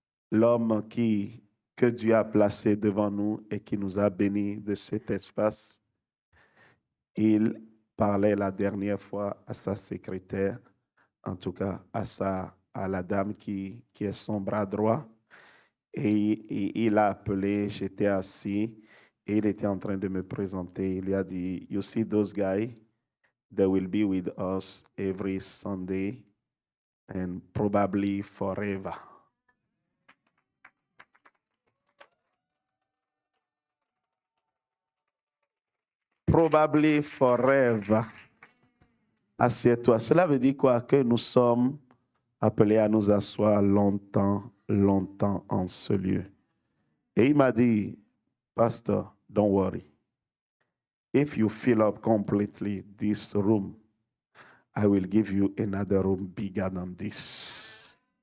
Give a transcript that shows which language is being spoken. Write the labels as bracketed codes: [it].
[fr] L'homme que Dieu a placé devant nous et qui nous a bénis de cet espace, il parlait la dernière fois à sa secrétaire, en tout cas à la dame qui est son bras droit, et il a appelé, j'étais assis, et il était en train de me présenter. Il lui a dit, [en] "You see those guys, they will be with us every Sunday and probably forever." Probably forever. [fr] Assieds-toi. Cela veut dire quoi? Que nous sommes appelés à nous asseoir longtemps, longtemps en ce lieu. Et il m'a dit, [en] "Pastor, don't worry. If you fill up completely this room, I will give you another room bigger than this."